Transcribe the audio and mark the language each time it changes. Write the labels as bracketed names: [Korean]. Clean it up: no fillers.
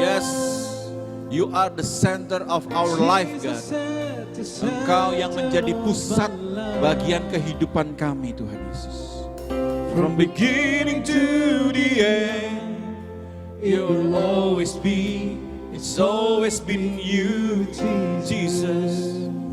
[English] Yes, you are the center of our life God. [Indonesian] Engkau yang menjadi pusat bagian kehidupan kami Tuhan Yesus. [English] From beginning to the end, you'll always be. It's always been you, Jesus.